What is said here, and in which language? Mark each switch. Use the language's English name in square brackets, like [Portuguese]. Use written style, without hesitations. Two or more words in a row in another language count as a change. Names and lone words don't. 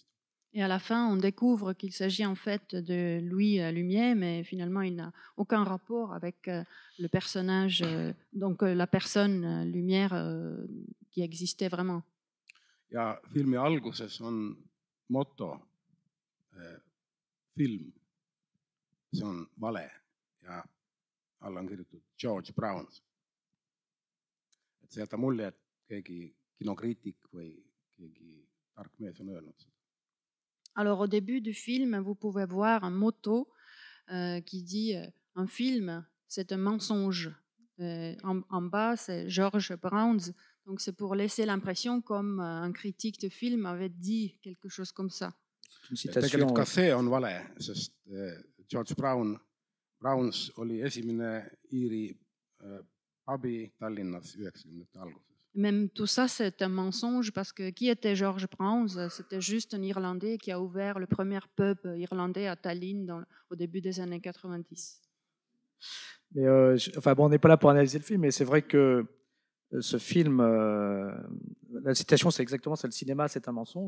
[French] Et à la fin, on découvre qu'il s'agit en fait de Louis Lumière, mais finalement, il n'a aucun rapport avec le personnage, donc la personne Lumière qui existait vraiment. [Estonian] Ja filmi alguses on moto film, see on vale ja alla on kirjutatud George Browns. Et see jätab mulje, et keegi kinokriitik või keegi tark mees on öelnud seda. [French] Alors au début du film, vous pouvez voir un motto qui dit un film, c'est un mensonge. En bas, c'est George Browns. Donc c'est pour laisser l'impression comme un critique de film avait dit quelque chose comme ça. [Estonian] Tegelikult ka see on vale, sest George Browns oli esimene Iiri abi Tallinnas 90-ndate alguses. [French] Même tout ça, c'est un mensonge parce que qui était George Browns? C'était juste un Irlandais qui a ouvert le premier pub irlandais à Tallinn au début des années 90. Mais on n'est pas là pour analyser le film, mais c'est vrai que ce film, la citation, c'est exactement ça, le cinéma, c'est un mensonge.